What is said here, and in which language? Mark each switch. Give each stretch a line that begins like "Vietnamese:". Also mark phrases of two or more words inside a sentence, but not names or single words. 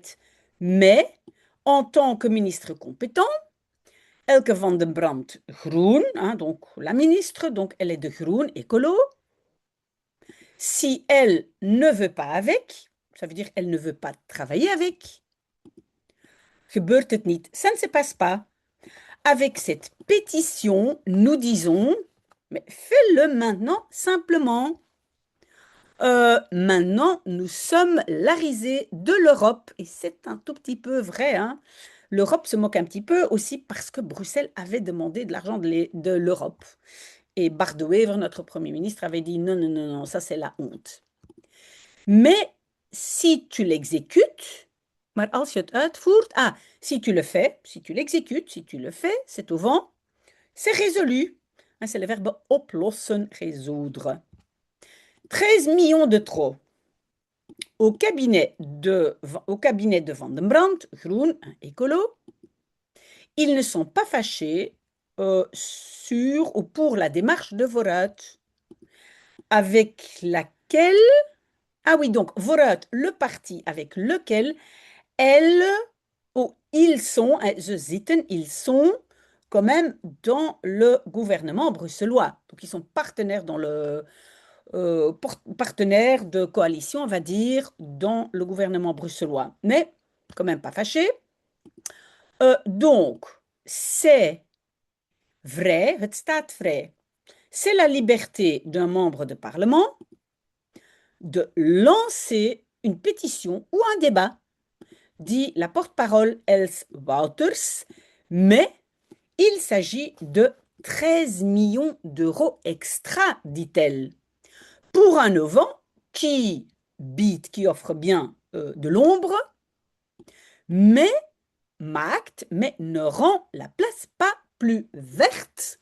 French: Mais, en tant que ministre compétent, Elke van den Brand Groen, hein, donc la ministre, donc elle est de Groen, écolo. Si elle ne veut pas avec, ça veut dire elle ne veut pas travailler avec,
Dutch: gebeurt het niet.
French: Ça ne se passe pas. Avec cette pétition, nous disons, mais fais-le maintenant simplement. Maintenant, nous sommes la risée de l'Europe. Et c'est un tout petit peu vrai, hein. L'Europe se moque un petit peu aussi parce que Bruxelles avait demandé de l'argent de l'Europe. Et Bart de Wever, notre Premier ministre, avait dit non, non, non, non, ça c'est la honte. Mais si tu l'exécutes,
Dutch: maar als je het uitvoert,
French: si tu le fais, si tu l'exécutes, si tu le fais, c'est au vent, c'est résolu. Hein, c'est le verbe oplossen, résoudre. 13 millions de trop. Au cabinet de Van den Brand, groen, écolo, ils ne sont pas fâchés sur ou pour la démarche de Vooruit, avec laquelle, oui, donc Vooruit, le parti avec lequel elles ou ils sont,
Dutch: ze zitten,
French: ils sont quand même dans le gouvernement bruxellois. Donc ils sont partenaires dans le partenaires de coalition, on va dire, dans le gouvernement bruxellois. Mais quand même pas fâchés. Donc, c'est vrai,
Dutch: het staat vrij.
French: C'est la liberté d'un membre de parlement de lancer une pétition ou un débat, dit la porte-parole Els Wouters, mais il s'agit de 13 millions d'euros extra, dit-elle, pour un auvent qui offre bien de l'ombre, mais mais ne rend la place pas plus verte.